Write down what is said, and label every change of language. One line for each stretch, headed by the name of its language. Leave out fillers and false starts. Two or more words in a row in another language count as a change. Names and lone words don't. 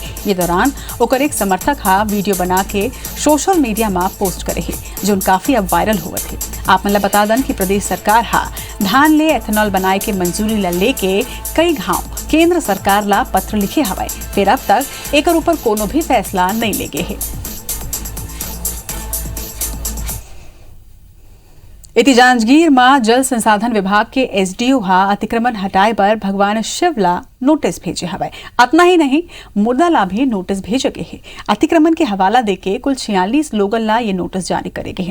Chhattisgarhi: ये दौरान ओकर एक समर्थक वीडियो बना के
English: social media
Chhattisgarhi: में पोस्ट करे है, जो काफी अब वायरल हुआ थे। आप मतलब बता दन कि प्रदेश सरकार धान ले एथेनॉल बनाए के मंजूरी ला लेके कई घाव केंद्र सरकार ला पत्र लिखे हवाए, फिर अब तक एक ऊपर कोनो भी फैसला नहीं ले गए है। इति जांजगीर में जल संसाधन विभाग के एसडीओ हा अतिक्रमण हटाए पर भगवान शिव ला नोटिस भेजे हवाए। अतना ही नहीं, मुर्दा ला भी नोटिस भेजे गए है। अतिक्रमण के हवाला देके कुल 46 लोगन ला ये नोटिस जारी करे गए हैं।